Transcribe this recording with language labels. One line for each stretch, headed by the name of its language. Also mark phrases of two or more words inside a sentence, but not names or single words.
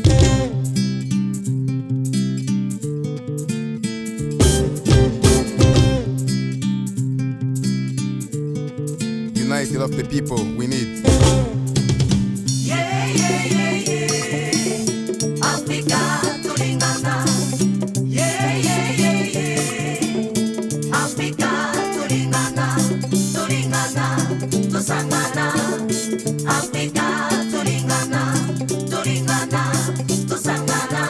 English: United of the people, we need. Yeah, yeah, yeah, yeah. Africa, tulingana. Yeah, yeah, yeah, yeah.
Bemba: Africa, tulingana, tulingana, tusangana. Africa, tulingana, tulingana, tusangana.